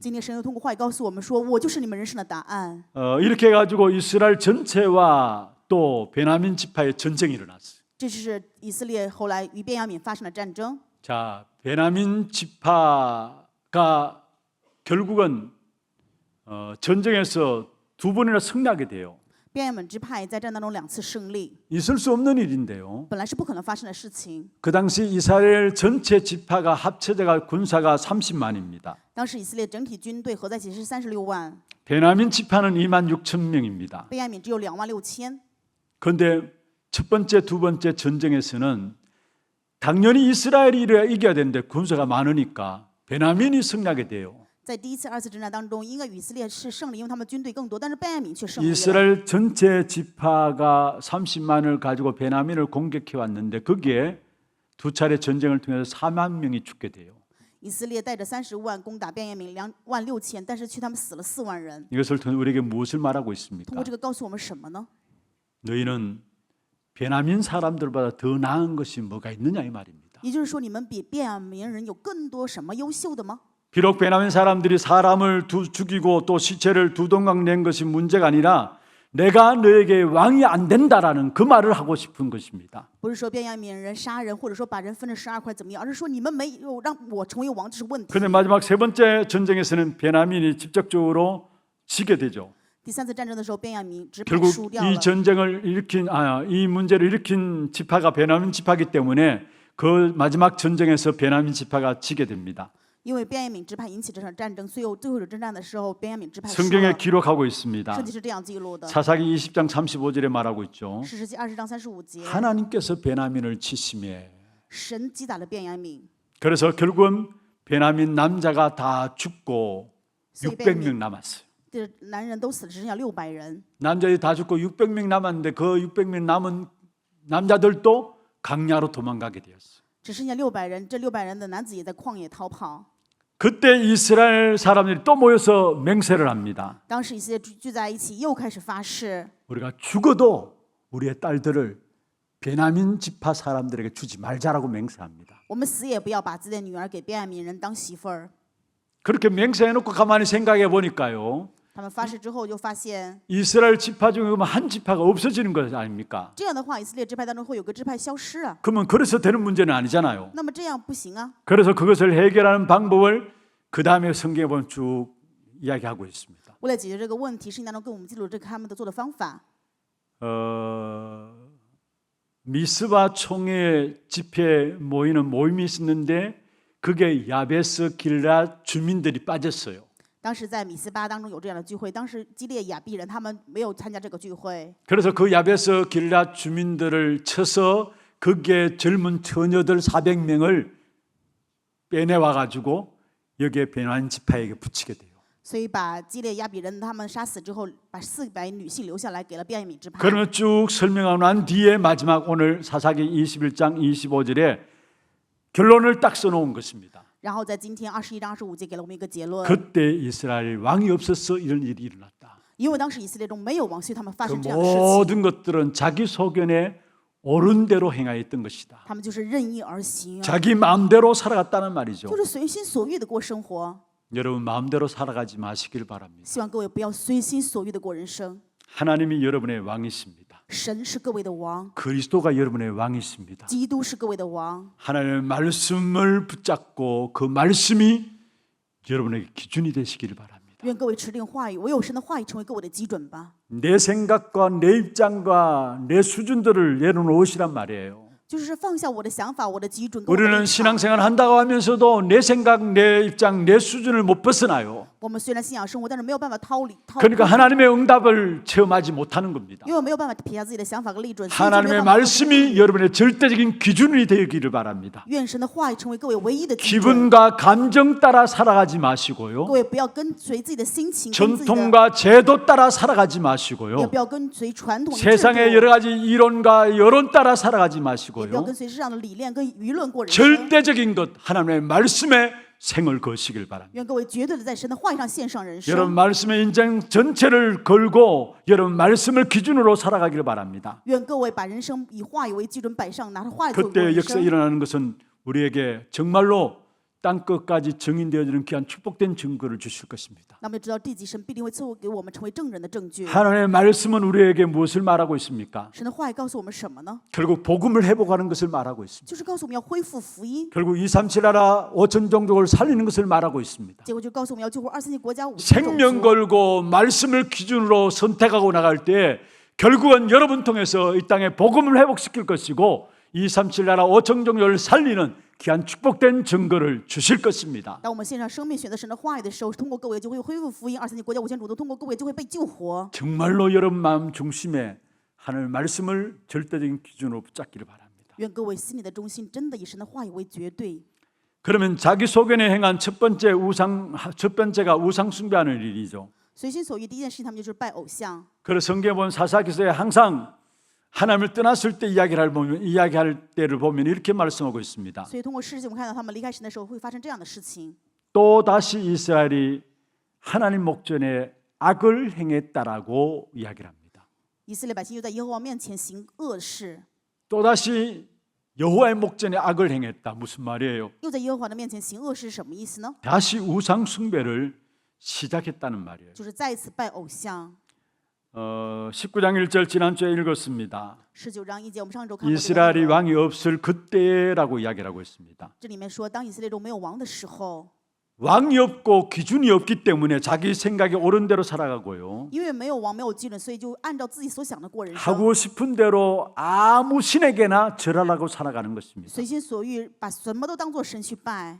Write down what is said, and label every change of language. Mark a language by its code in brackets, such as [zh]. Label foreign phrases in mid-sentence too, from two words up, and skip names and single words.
[zh] 今天神又通过话语告诉我们说，我就是你们人生的答案。 [ko] 이렇게 해가지고 이스라엘 전체와 또 베냐민 지파의 전쟁이 일어났어요. [zh] 这是以色列后来与便雅悯发生的战争。 [ko] 자, 베냐민 지파가 결국은 전쟁에서 두 번이나 승리하게 돼요. [zh] 便雅悯支派在战当中2次胜利， [ko] 있을 수 없는 일인데요. [zh] 本来是不可能发生的事情。 [ko] 그 당시 이스라엘 전체 지파가 합쳐져가 군사가 30만입니다. [zh] 当时以色列整体军队合在一起是36万， [ko] 베냐민 지파는 2만 6천 명입니다. [zh] 便雅悯只有2万6千。 [ko] 그런데 첫 번째, 두 번째 전쟁에서는 당연히 이스라엘이 이겨야 되는데 군사가 많으니까 베냐민이 승리하게 돼요. [zh] 在第一次、二次征战当中，应该以色列是胜利，因为他们军队更多，但是便雅悯却胜利了。 [ko] 이스라엘 전체 지파가 30만을 가지고 베냐민을 공격해 왔는데 거기에 두 차례 전쟁을 통해서 4만 명이 죽게 돼요. [zh] 以色列带着30万攻打便雅悯2万6千，但是却他们死了4万人。 [ko] 이것을 통해 우리에게 무엇을 말하고 [zh] 通 [ko] 있습니까? [zh] 过这个告诉我们什么呢？ [ko] 너희는 베냐민 사람들보다 더 나은 것이 뭐가 있느냐 이 말입니다. [zh] 也就是说，你们比便雅悯人有更多什么优秀的吗？ [ko] 비록 베냐민 사람들이 사람을 죽이고 또 시체를 두 동강 낸 것이 문제가 아니라 내가 너에게 왕이 안 된다라는 그 말을 하고 싶은 것입니다. [zh] 不是说便雅悯人杀人，或者说把人分成12块怎么样，而是说你们没有让我成为王，这是问题。 [ko] 그런데 마지막 세 번째 전쟁에서는 베냐민이 직접적으로 지게 되죠. [zh] 第3次战争的时候，便雅悯支派 [ko] 결국 [zh] 输掉 [ko] 이 [zh] 了。 [ko] 전쟁을 이 문제를 일으킨 지파가 베냐민 지파이기 때문에 그 마지막 전쟁에서 베냐민 지파가 지게 됩니다. [zh] 因为便雅悯支派引起这场战争，最后征战的时候，便雅悯支派输 [ko] 성경에 [zh] 了。 [ko] 기록하고 있습니다. [zh] 圣经是这样记录的， [ko] 사사기 20장 35절에 말하고 있죠. [zh] 士师记20章35节， [ko] 하나님께서 베냐민을 치심에 [zh] 神击打了便雅悯， [ko] 그래서 결국은 베냐민 남자가 다 죽고 600명 남았어요. [zh] 这男人都死了，只剩下600人。 [ko] 남자들이 다 죽고 600명 남았는데 그 600명 남은 남자들도 강야로 도망가게 되었어요. [zh] 只剩下600人，这600人的男子也在旷野逃跑。 [ko] 그때 이스라엘 사람들이 또 모여서 맹세를 합니다. [zh] 当时以色列聚在一起，又开始发誓： [ko] 우리가 죽어도 우리의 딸들을 베냐민 지파 사람들에게 주지 말자라고 맹세합니다. [zh] 我们死也不要把自己的女儿给便雅悯人当媳妇儿。 [ko] 그렇게 맹세해놓고 가만히 생각해 보니까요. [zh] 他们发誓之后，就发现 [ko] 이스라엘 지파 중에 한 지파가 없어지는 것 아닙니까? [zh] 这样的话，以色列支派当中会有个支派消失啊。 [ko] 그러면 그래서 되는 문제는 아니잖아요. [zh] 那么这样不行啊。 [ko] 그래서 그것을 해결하는 방법을 그 다음에 성경에 보면 쭉 이야기하고 있습니다. [zh] 为了解决这个问题，圣经当中跟我们记录这个他们的做的方法。 [ko] 미스바 총회 집회 모이는 모임이 있었는데 그게 야베스 길라 주민들이 빠졌어요. [zh] 当时在米斯巴当中有这样的聚会，当时基列雅毕人他们没有参加这个聚会， [ko] 그래서 그 야베스 길라 주민들을 쳐서 거기에 젊은 처녀들 400명을 빼내와 가지고 여기에 베냐민 지파에게 붙이게 돼요. [zh] 所以把基列亚比人他们杀死之后，把400女性留下来，给了便雅悯支派。 [ko] 그러면 쭉 설명하고 난 뒤에 마지막 오늘 사사기 21장 25절에 결론을 딱 써놓은 것입니다. [zh] 然后在今天21章25节给了我们一个结论， [ko] 그때 이스라엘 왕이 없어서 이런 일이 일어났다. [zh] 因为当时以色列中没有王，所以他们发 [ko] 그 [zh] 生这样的事情。 [ko] 모든 것들은 자기 소견에 옳은 대로 행하였던 것이다. [zh] 他们就是任意而行， [ko] 자기 마음대로 살아갔다는 말이죠. [zh] 就是随心所欲的过生活。 [ko] 여러분 마음대로 살아가지 마시길 바랍니다. [zh] 希望各位不要随心所欲的过人生。 [ko] 하나님이 여러분의 왕이십니다. [zh] 神是各位的王， [ko] 그리스도가 여러분의 왕이십니다. [zh] 基督是各位的王。 [ko] 하나님의 말씀을 붙잡고 그 말씀이 여러분에게 기준이 되시길 바랍니다. [zh] 愿各位持定话语，唯有神的话语成为各位的基准吧。 [ko] 내 생각과 내 입장과 내 수준들을 내려놓으시란 말이에요. [zh] 就是放下我的想法，我的基准跟我的 [ko] 우리는 [zh] 立场。 [ko] 신앙생활 한다고 하면서도 내 생각, 내 입장, 내 수준을 못 벗어나요. [zh] 我们虽然信仰生活，但是没有办法逃离。 [ko] 그러니까 하나님의 응답을 체험하지 못하는 겁니다. [zh] 因为没有办法撇下自己的想法和立准，所以就没有 [ko] 하나님의 [zh] 办法 [ko] 말씀이 여러분의 절대적인 기준이 되기를 바랍니다. [zh] 愿神的话语成为各位唯一的基准。 [ko] 기분과 감정 따라 살아가지 [zh] 各 [ko] 마시고요. [zh] 位不要跟随自己的心情，跟自己的 [ko] 전통과 제도 따라 살아가지 [zh] 也 [ko] 마시고요. [zh] 不要跟随传统的制度， [ko] 세상의 여러 가지 이론과 여론 따라 살아가지 [zh] 也不要 [ko] 마시고요. [zh] 跟随世上的理念跟舆论过人生。 [ko] 절대적인 것 하나님의 말씀에 생을 거시길 바랍니다. [zh] 愿各位绝对的在神的话语上献上人 [ko] 여러분 [zh] 生。 [ko] 말씀의 인생 전체를 걸고 여러분 말씀을 기준으로 살아가기를 바랍니다. [zh] 愿各位把人生以话语为基准摆上，拿着话语做过 [ko] 그때 [zh] 人 [ko] 역사에 [zh] 生。 [ko] 일어나는 것은 우리에게 정말로 땅 끝까지 증인되어지는 귀한 축복된 증거를 주실 것입니다. [zh] 那么就知道地级神必定会赐给我们成为证人的证据。 [ko] 하나님의 말씀은 우리에게 무엇을 말하고 있습니까? [zh] 神的话语告诉我们什么呢？ [ko] 결국 복음을 회복하는 것을 말하고 있습니다. [zh] 就是告诉我们要恢复福音， [ko] 결국 237 나라 5천 종족을 살리는 것을 말하고 있습니다. [zh] 结果就告诉我们要救活2세纪国家5 [ko] 생명 걸고 말씀을 기준으로 선택하고 나갈 때 결국은 여러분 통해서 이 땅에 복음을 회복시킬 것이고 237 나라 5천 종족을 살리는 귀한 축복된 증거를 주실 것입니다. [zh] 当我们献上生命，选择神的话语的时候，通过各位就会恢复福音。2세纪国家5000种族通过各位就会被救活。 [ko] 정말로 여러분 마음 중심에 하나님의 말씀을 절대적인 기준으로 붙잡기를 바랍니다. [zh] 愿各位心里的中心真的以神的话语为绝对。 [ko] 그러면 자기 소견에 행한 첫 번째가 우상 숭배하는 일이죠. [zh] 随心所欲，第一件事情他们就是拜偶像。 [ko] 그래서 성경에 보면 사사기서에 항상 하나님을 떠났을 때 이야기할 때를 보면 이렇게 말씀하고 있습니다. [zh] 所以通过事情，我们看到他们离开神的时候会发生这样的事情。 [ko] 또 다시 이스라엘이 하나님 목전에 악을 행했다라고 이야기를 합니다. [zh] 以色列百姓又在耶和华面前行恶事， [ko] 또 다시 여호와의 목전에 악을 행했다. 무슨 말이에요? [zh] 又在耶和华的面前行恶事是什么意思呢？ [ko] 다시 우상 숭배를 시작했다는 말이에요. [zh] 就是再一次拜偶像。 [ko] 19장 1절 지난주에 읽었습니다. [zh] 19 章1节，我们上周看过这个 [ko] 이스라엘이 [zh] 内容。 [ko] 왕이 없을 그때라고 이야기를 하고 있습니다. [zh] 这里面说，当以色列中没有王的时候， [ko] 왕이 없고 기준이 없기 때문에 자기 생각에 옳은 대로 살아가고요. [zh] 因为没有王没有基准，所以就按照自己所想的过人生， [ko] 하고 싶은 대로 아무 신에게나 절하라고 살아가는 것입니다. [zh] 随心所欲，把什么都当作神去拜。